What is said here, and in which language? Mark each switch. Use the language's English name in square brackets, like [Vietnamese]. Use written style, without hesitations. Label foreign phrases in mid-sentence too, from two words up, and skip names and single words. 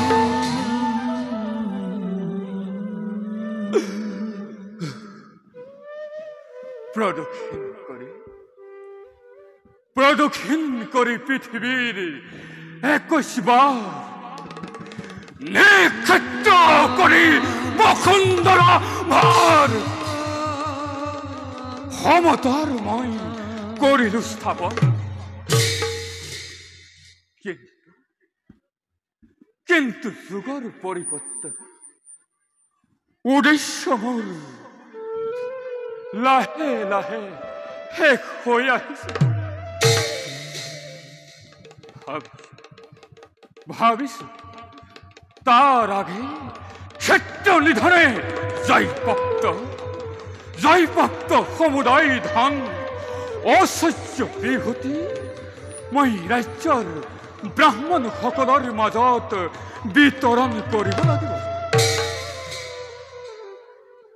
[Assamese] প্রদক্ষিণ করি পৃথিবীর 21 বার নিক্ষেত্র করি বসুন্ধরা ভার ক্ষমতারময় করিল স্থাপন। কিন্তু যুগর পরিবর্তন উদ্দেশ্য মোর লাহে লাহে শেষ হৈ আহিছে। ভাবিছো তার আগে ক্ষেত্র নিধনে জয়প্রাপ্ত সমুদায় ধান অসহ্য বিভূতি মই ৰাজ্যৰ ব্ৰাহ্মণ সকলৰ মাজত বিতৰণ কৰিব লাগিব।